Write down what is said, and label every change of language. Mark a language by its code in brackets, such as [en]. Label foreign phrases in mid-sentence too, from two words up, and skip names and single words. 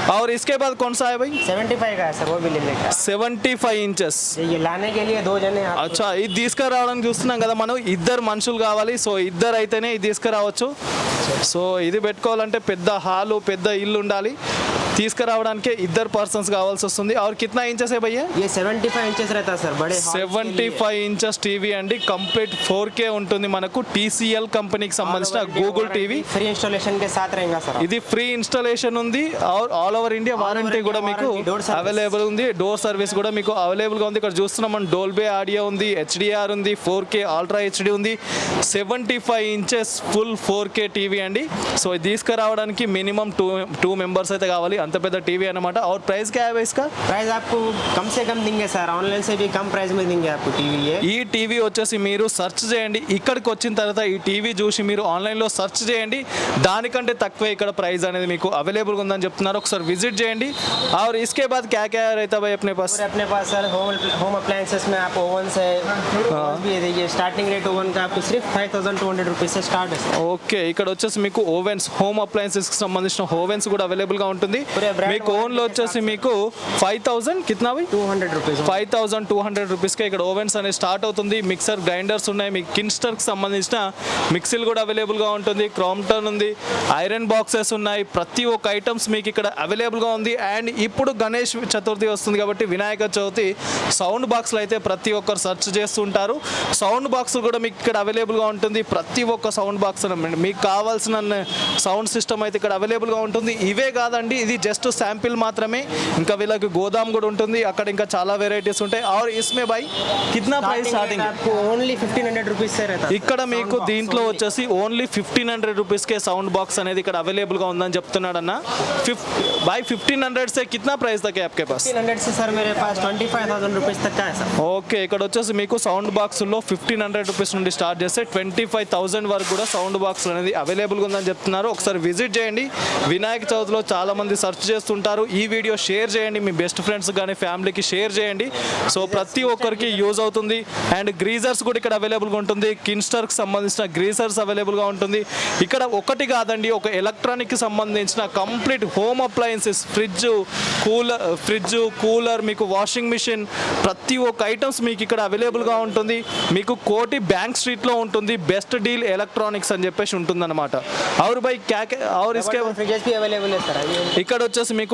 [hi] और इसके बाद कौन सा है भाई? 75 का है सर, वो भी ले लेगा। [te] 75 ఇంచెస్. [hi] ये लाने के लिए 2 जने आप। [te] అచ్చా, ఇది తీసుకురావడానికి చూస్తున్నాం కదా మనం, ఇద్దరు మనుషులు కావాలి. సో ఇద్దరు అయితేనే ఇది తీసుకురావచ్చు. సో ఇది పెట్టుకోవాలంటే పెద్ద హాలు, పెద్ద ఇల్లు ఉండాలి. తీసుకురావడానికి ఇద్దరు పర్సన్స్ కావాల్సి వస్తుంది. [hi] और कितना इंचेस है भैया? ये 75 इंचेस रहता है सर, बड़े [te] 75 ఇంచెస్ టీవీ అండి. కంప్లీట్ 4K ఉంటుంది మనకు. TCL కంపెనీకి సంబంధించిన గూగుల్ టీవీ. [en] free installation [hi] के साथ रहेगा सर. [te] ఇది [en] free installation [te] ఉంది. [en] all over India [te] వారంటీ కూడా మీకు అవైలబుల్ ఉంది. [en] door service [te] కూడా మీకు అవైలబుల్ గా ఉంది. ఇక్కడ చూస్తున్నాం మనం, డోల్బే ఆడియో ఉంది, HDR ఉంది, 4K అల్ట్రా HD ఉంది. 75 ఇంచెస్ ఫుల్ 4K టీవీ అండి. సో ఇది తీసుకురావడానికి [en] minimum 2 members [te] అయితే కావాలి. అంత పెద్ద టీవీ అన్నమాట. [hi] और प्राइस क्या है इसका? प्राइस आपको कम से कम देंगे सर, ऑनलाइन से भी कम प्राइस में देंगे आपको टीवी. [te] ఈ టీవీ వచ్చేసి మీరు సెర్చ్ చేయండి. ఇక్కడికి వచ్చిన తర్వాత ఈ టీవీ చూసి మీరు ఆన్లైన్లో సెర్చ్ చేయండి. దానికంటే తక్కువే ఇక్కడ ప్రైస్ అనేది మీకు అవైలబుల్గా ఉందని చెప్తున్నారు. ఒకసారి విజిట్ చేయండి. [hi] और इसके बाद क्या क्या रहता भाई अपने पास? अपने पास सर [en] home appliances [hi] में आप ओवन से भी देखिए, [en] starting rate [hi] ओवन का आपको सिर्फ 5200 रुपीज से स्टार्ट है. [te] ఓకే, ఇక్కడ వచ్చేసి మీకు ఓవెన్స్, హోమ్ అప్లయన్సెస్కి సంబంధించిన ఓవెన్స్ కూడా అవైలబుల్గా ఉంటుంది. మీకు ఓన్లో వచ్చేసి మీకు 5000 [hi] कितना भाई? 200 रुपीज. [te] 5200 రూపీస్కే ఇక్కడ ఓవెన్స్ అనేది స్టార్ట్ అవుతుంది. [en] mixer grinders [te] ఉన్నాయి. మీకు కిన్స్టర్కి సంబంధించిన మిక్సీలు కూడా అవైలబుల్గా ఉంటుంది. క్రాంప్టన్ ఉంది, [en] iron boxes [te] ఉన్నాయి. ప్రతి ఒక్క ఐటమ్స్ మీకు ఇక్కడ అవైలబుల్గా ఉంది. అండ్ ఇప్పుడు గణేష్ చతుర్థి వస్తుంది కాబట్టి వినాయక చవితి సౌండ్ బాక్స్లు అయితే ప్రతి ఒక్కరు సెర్చ్ చేస్తుంటారు. [en] sound box [te] కూడా మీకు ఇక్కడ అవైలబుల్గా ఉంటుంది. ప్రతి ఒక్క సౌండ్ బాక్స్ మీకు కావాల్సిన [en] sound system [te] అయితే ఇక్కడ అవైలబుల్గా ఉంటుంది. ఇవే కాదండి, ఇది జస్ట్ శాంపిల్ మాత్రమే. ఇంకా వీళ్ళకి గోదాం కూడా ఉంటుంది. అక్కడ ఇంకా చాలా వెరైటీస్ ఉంటాయి. [hi] और इसमें भाई कितना प्राइस स्टार्टिंग? आपको ओनली 1500 रुपीज से रहता है. [te] ఇక్కడ మీకు దీంట్లో వచ్చేసి ఓన్లీ 1500 రూపీస్కే [en] sound box [te] అనేది ఇక్కడ అవైలబుల్గా ఉందని చెప్తున్నాడు అన్న. [hi] भाई 1500 से कितना प्राइस तक है आपके पास? 1500 से सर मेरे पास 25000 रुपीज तक का है सर. [te] ఓకే, ఇక్కడ వచ్చేసి మీకు సౌండ్ బాక్స్లో 1500 రూపీస్ నుండి స్టార్ట్ చేస్తే 25000 వరకు కూడా [en] sound box [te] అనేది అవైలబుల్గా ఉందని చెప్తున్నారు. ఒకసారి విజిట్ చేయండి. వినాయక చవితిలో చాలా మంది సెర్చ్ చేస్తుంటారు. ఈ వీడియో షేర్ చేయండి, మీ [en] best friends [te] కానీ ఫ్యామిలీకి షేర్ చేయండి. సో ప్రతి ఒక్కరికి యూజ్ అవుతుంది. అండ్ గ్రీజర్స్ కూడా ఇక్కడ అవైలబుల్గా ఉంటుంది. కిన్స్టర్కి సంబంధించిన గ్రీజర్స్ అవైలబుల్గా ఉంటుంది. ఇక్కడ ఒకటి కాదండి, ఒక ఎలక్ట్రానిక్కి సంబంధించిన కంప్లీట్ [en] home appliances, [te] ఫ్రిడ్జ్, కూలర్, మీకు [en] washing machine, [te] ప్రతి ఒక్క ఐటమ్స్ మీకు ఇక్కడ అవైలబుల్గా ఉంటుంది. మీకు కోటి బ్యాంక్ స్ట్రీట్లో ఉంటుంది. బెస్ట్ డీల్ ఎలక్ట్రానిక్స్ అని చెప్పేసి ఉంటుందన్నమాట. [hi] और भाई क्या और इसके फ्रिजेस भी अवेलेबल है सर. [te] ఇక్కడ వచ్చేసి మీకు